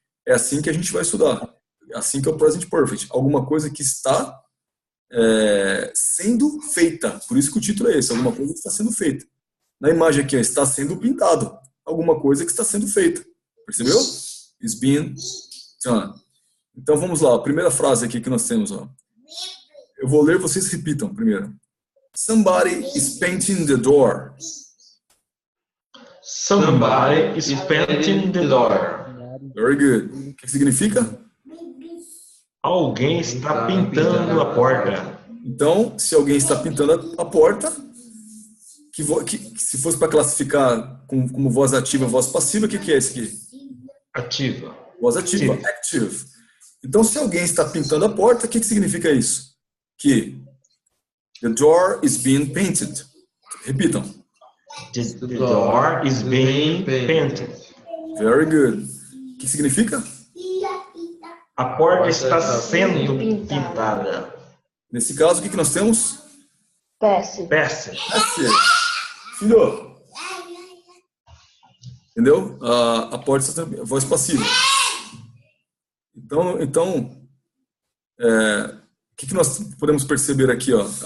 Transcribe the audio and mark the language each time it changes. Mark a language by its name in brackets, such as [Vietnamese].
[Portuguese] É assim que a gente vai estudar. É assim que é o present perfect. Alguma coisa que está sendo feita. Por isso que o título é esse. Alguma coisa que está sendo feita. Na imagem aqui, ó, está sendo pintado. Alguma coisa que está sendo feita. Percebeu? [English] Is being done. [Portuguese] Então vamos lá. A primeira frase aqui que nós temos. Ó. Eu vou ler, vocês repitam primeiro. [English] Somebody is painting the door. Somebody is painting the door. Very good. [Portuguese] O que significa? Alguém está pintando a porta. Então, se alguém está pintando a porta, que se fosse para classificar como voz ativa, voz passiva, o que é esse aqui? Ativa. Voz ativa, active. Então, se alguém está pintando a porta, o que significa isso? [English] Que the door is being painted. [Portuguese] Repitam. [English] The door is being painted. Very good. [Portuguese] O que significa? A porta está sendo pintada. Nesse caso, o que nós temos? [English] Passive. Passive. [Portuguese] Filho. Entendeu? A porta está sendo voz passiva. Então o que nós podemos perceber aqui? Ó?